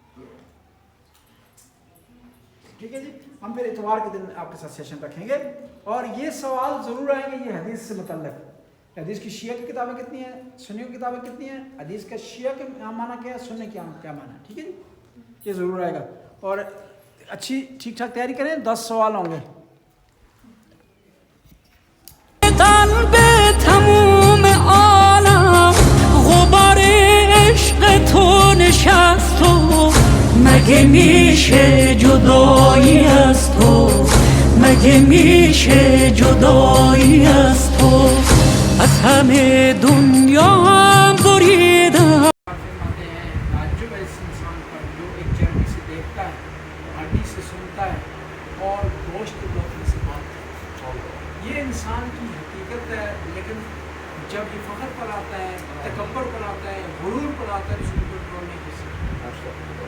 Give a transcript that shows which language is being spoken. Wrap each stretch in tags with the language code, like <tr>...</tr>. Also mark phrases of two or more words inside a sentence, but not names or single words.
<ur>ٹھیک ہے جی، ہم پھر اتوار کے دن آپ کے ساتھ سیشن رکھیں گے. اور یہ سوال ضرور آئیں گے یہ حدیث سے متعلق. حدیث کی شیعہ کی کتابیں کتنی ہیں، سنیوں کی کتابیں کتنی ہیں، حدیث کا شیعہ کے معنی کیا ہے، سننے کیا معنی ہے. ٹھیک ہے جی، یہ ضرور آئے گا. اور اچھی ٹھیک ٹھاک تیاری کریں، 10 سوال ہوں گے.</ur> <fa>قلب تموم عالم غبار عشق تو نشست و مگه میشه جدایی از تو، مگه میشه جدایی از تو، از همه دنیا هم بریدم.</fa> <ur>تعجب ہے اس انسان پر جو ایک چربی سے دیکھتا ہے، ہڈی سے سنتا ہے اور گوشت لوٹنے سے بات کرتا ہے. یہ انسان کی حقیقت ہے. لیکن جب یہ فخر پر آتا ہے, تکبر پر آتا ہے, غرور پر آتا ہے, اس کو کنٹرول نہیں کر سکتا.</ur>